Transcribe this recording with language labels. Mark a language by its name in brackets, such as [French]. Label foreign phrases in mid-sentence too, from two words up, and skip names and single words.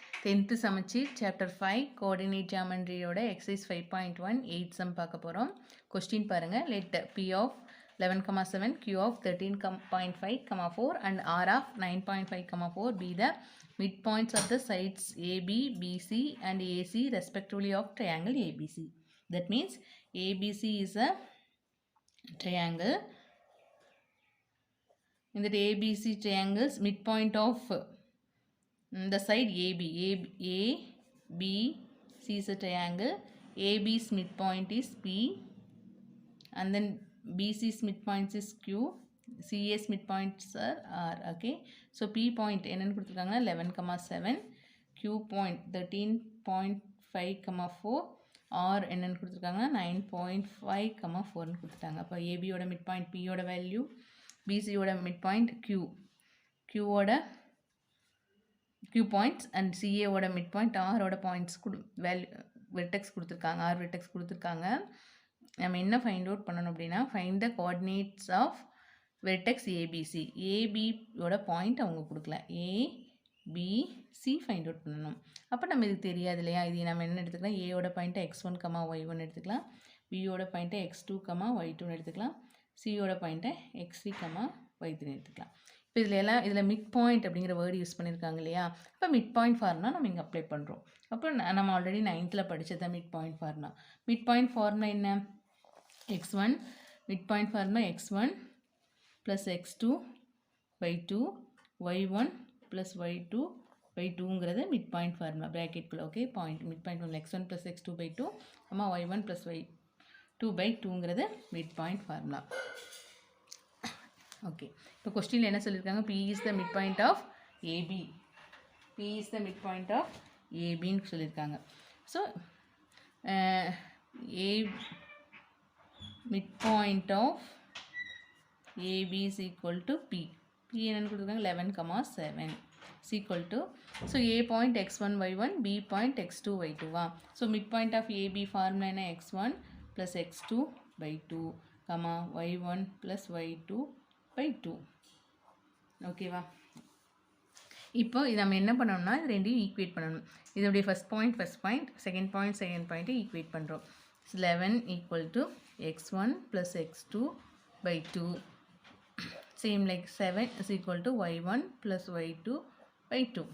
[Tamil] 10th சமச்சீர் சாப்டர் 5 [English] coordinate geometry-ஓட exercise [Tamil] 5.1 8 சம் பார்க்க போகிறோம். கொஸ்டின் பாருங்கள். [English] லெட் P of 11,7 Q of 13.5, 4 and R of 9.5, 4 be the midpoints of the sides AB, BC and AC respectively of triangle ABC. That means ABC is a triangle. In that ABC triangles midpoint of the side AB C is a triangle. AB's midpoint is P, and then BC's midpoint is Q, CA's midpoints are R. Okay, so P point [Tamil] என்னன்னு கொடுத்துருக்காங்கன்னா 11,7, Q point 13.5, 4, R என்னன்னு கொடுத்துருக்காங்கன்னா 9.5, 4ன்னு கொடுத்துட்டாங்க. அப்போ ABயோட midpoint Pயோட வேல்யூ, BCயோட midpoint Qயோட [English] Q points and CA [Tamil] ஓட midpoint R ஓட [English] points value vertex [Tamil] கொடுத்துருக்காங்க, R வெர்டெக்ஸ் கொடுத்துருக்காங்க. நம்ம என்ன [English] find out [Tamil] பண்ணணும் அப்படின்னா, [English] find the coordinates of vertex ABC. [Tamil] ஏபியோட பாயிண்ட் அவங்க கொடுக்கல, ஏபிசி [English] find out [Tamil] பண்ணணும். அப்போ நம்ம இது தெரியாது இல்லையா, இது நம்ம என்ன எடுத்துக்கலாம், ஏயோட பாயிண்ட்டை x1, y1 எடுத்துக்கலாம், பியோட பாயிண்ட்டை x2, y2 எடுத்துக்கலாம், சியோட பாயிண்ட்டை x3, y3 எடுத்துக்கலாம். இப்போ இதில் [English] mid point [Tamil] அப்படிங்கிற [English] word use [Tamil] பண்ணியிருக்காங்க இல்லையா, இப்போ [English] mid point formula [Tamil] நம்ம இங்கே அப்ளை பண்ணுறோம். அப்புறம் நம்ம ஆல்ரெடி 9th படித்தது [English] mid point formula. mid point formula [Tamil] என்ன, [English] x1 mid point formula [Tamil] x1 + x2 / 2 y1 + y2 / 2ங்கிறது [English] mid point formula [Tamil] ப்ராக்கெட்குள்ளே. ஓகே, [English] point mid point formula [Tamil] x1 + x2 / 2 y1 + y2 / 2ங்கிறது [English] mid point formula. [Tamil] ஓகே, இப்போ கொஸ்டினில் என்ன சொல்லியிருக்காங்க, [English] P is the midpoint of AB. P is the midpoint of ABன்னு சொல்லியிருக்காங்க. ஸோ midpoint of AB is equal to P. [Tamil] P என்னன்னு கொடுத்துருக்காங்க 11,7 [English] is equal to, [Tamil] ஸோ [English] A point x1 y1, B point x2 y2. ஸோ midpoint of AB ஃபார்முலா என்ன, x1 + x2 / 2, y1 + y2 / 2. [Tamil] ஓகேவா, இப்போ இது நம்ம என்ன பண்ணணும்னா, இது ரெண்டையும் ஈக்குவேட் பண்ணணும். இதோடைய ஃபஸ்ட் பாயிண்ட் செகண்ட் பாயிண்ட்டை ஈக்குவேட் பண்ணுறோம். [English] 11 = x1 + x2 / 2, சேம் லைக் 7 = y1 + y2 / 2.